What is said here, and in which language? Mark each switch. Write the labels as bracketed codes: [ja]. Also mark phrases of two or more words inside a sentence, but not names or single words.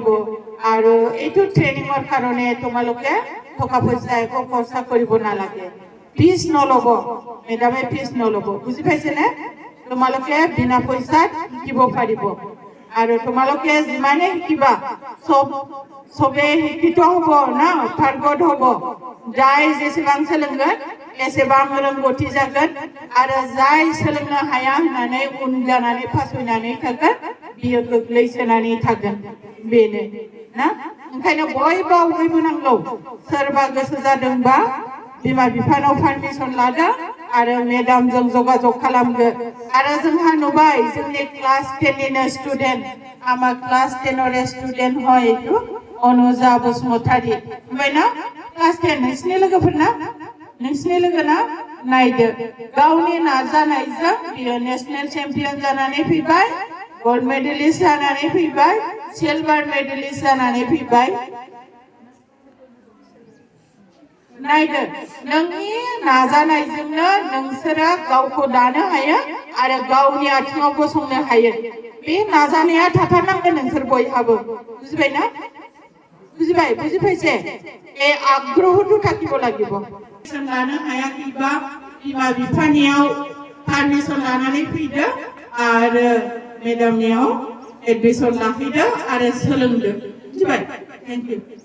[as] আৰু এইটো ট্ৰেইনিঙৰ কাৰণে তোমালোকে টকা পইচা একো খৰচা কৰিব নালাগে, ফিজ নল'ব, মেডামে ফিজ নল'ব, বুজি পাইছেনে? তোমালোকে বিনা পইচাত শিকিব পাৰিব। আৰু তোমালোকে যিমানে শিকিবা চবে শিক্ষিত হ'ব না, পাৰ্গত হ'ব। [brx] যাই जेसेबां सोलोंगोन एसेबां रोंगौथि जागोन आरो जाय सोलोंनो हाया होननानै उन जानानै फासयनानै थागोन बियो गोग्लैसोनानै थागोन, बेनो ना। ओंखायनो बयबो आवगायबोनांगौ। सोरबा गोसो जादोंबा बिमा बिफानाव पारमिसन लादो आरो मेडामजों जगाजग खालामदो। आरो जोंहा नुबाय जोंनि क्लास 10निनो स्टुडेन्ट, आमा [en] class 10 student [as] হয় এইটো [brx] अनुजा बसुमतारी, ओमफ्राय ना क्लास 10 नोंसिनि लोगोफोरना, नोंसिनि लोगोना नायदो गावनि नाजानायजों बियो [en] national champion [brx] जानानै फैबाय, [en] gold medalist [brx] जानानै फैबाय, [en] silver medalist [brx] जानानै फैबाय। नायदो नोंनि नाजानायजोंनो नोंसोरो गावखौ दानो हायो आरो गावनि आथिङाव गसंनो हायो। बे नाजानाया थाथारनांगोन नोंसोर बयहाबो, बुजिबायना? बुजिबाय? बुजिफायसे? [as] এই আগ্রহটো থাকিব লাগিব। [brx] लानो हायाखैबा बिमा बिफानियाव पारमिसन लानानै फैदो आरो मेडामनियाव एडमिसन लाफैदो आरो सोलोंदो, बुजिबाय? [en] thank you.